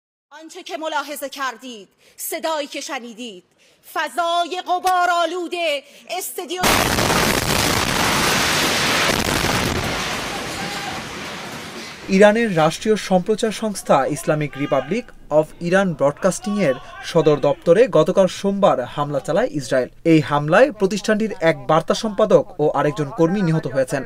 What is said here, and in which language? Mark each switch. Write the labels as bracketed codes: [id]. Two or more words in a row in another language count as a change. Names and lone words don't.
[fa] آنچه که ملاحظه کردید، صدایی که شنیدید، فضای غبارآلود استادیوم [bn] ইরানের রাষ্ট্রীয় সম্প্রচার সংস্থা ইসলামিক রিপাবলিক অফ ইরান ব্রডকাস্টিং এর সদর দপ্তরে গতকাল সোমবার হামলা চালায় ইসরায়েল। এই হামলায় প্রতিষ্ঠানটির এক বার্তা সম্পাদক ও আরেকজন কর্মী নিহত হয়েছেন।